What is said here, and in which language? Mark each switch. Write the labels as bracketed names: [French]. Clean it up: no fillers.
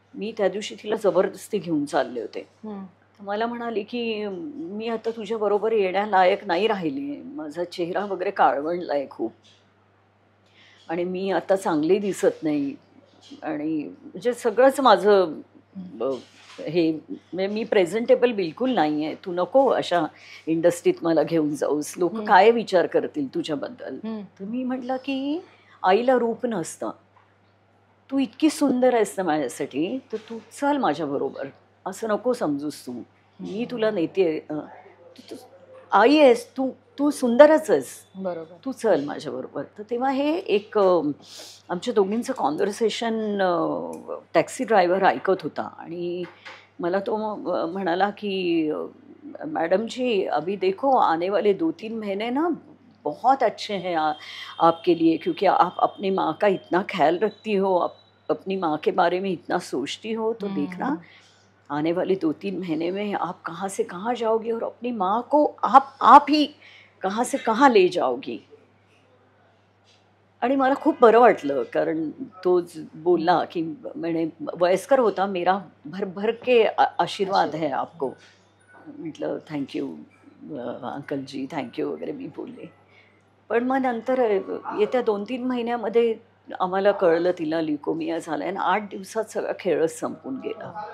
[Marathi] मी त्या दिवशी तिला जबरदस्ती घेऊन चालले होते. मला म्हणाली की मी आता तुझ्याबरोबर येण्यालायक नाही राहिली आहे, माझा चेहरा वगैरे काळवंडला आहे खूप, आणि मी आता चांगली दिसत नाही, आणि म्हणजे सगळंच माझं हे म्हणजे मी प्रेझेंटेबल बिलकुल नाही आहे, तू नको अशा इंडस्ट्रीत मला घेऊन जाऊस, लोक काय विचार करतील तुझ्याबद्दल. तर मी म्हटलं की आईला रूप नसतं, तू इतकी सुंदर आहेस ना माझ्यासाठी, तर तू चल माझ्याबरोबर, असं नको समजूस तू, मी तुला नेते, आई आहेस तू, तू सुंदरच आहेस, बरोबर, तू चल माझ्याबरोबर. तर तेव्हा हे एक आमच्या दोघींचं कॉन्व्हर्सेशन टॅक्सी ड्रायव्हर ऐकत होता, आणि मला तो म्हणाला की [Hindi] मैडम जी अभी देखो आने वाले 2-3 महीने ना बहुत अच्छे हैं आपके लिए, क्योंकि आप अपनी माँ का इतना ख्याल रखती हो, अपनी माँ के बारे में इतना सोचती हो, तो देखना आने वाले 2-3 महीने में आप कहाँ से कहाँ जाओगी और अपनी माँ को आप ही कहाँ से कहाँ ले जाओगी. [Marathi] आणि मला खूप बरं वाटलं, कारण तो बोलला की म्हणे वयस्कर होता, [Hindi] मेरा भर भर के आशीर्वाद है आपको. [Marathi] म्हटलं थँक्यू अंकलजी, थँक्यू वगैरे मी बोलले. पण मग नंतर येत्या 2-3 महिन्यामध्ये आम्हाला कळलं तिला ल्युकोमिया झाला आहे, आणि 8 दिवसात सगळा खेळच संपून गेला.